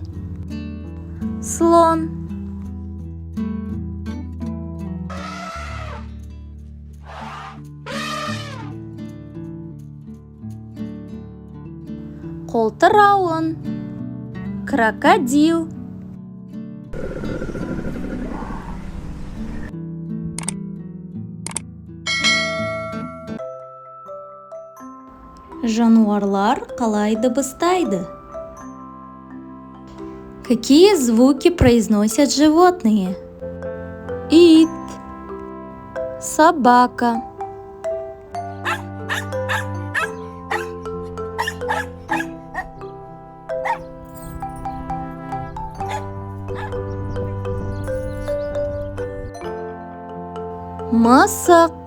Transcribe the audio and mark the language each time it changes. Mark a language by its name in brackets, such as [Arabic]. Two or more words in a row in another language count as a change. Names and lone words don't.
[Kazakh] Слон. Қолтырауын. Крокодил. Жануарлар қалай дыбыстайды? [Russian] Какие звуки произносят животные? [Kazakh] Ит. Собака. Мысық.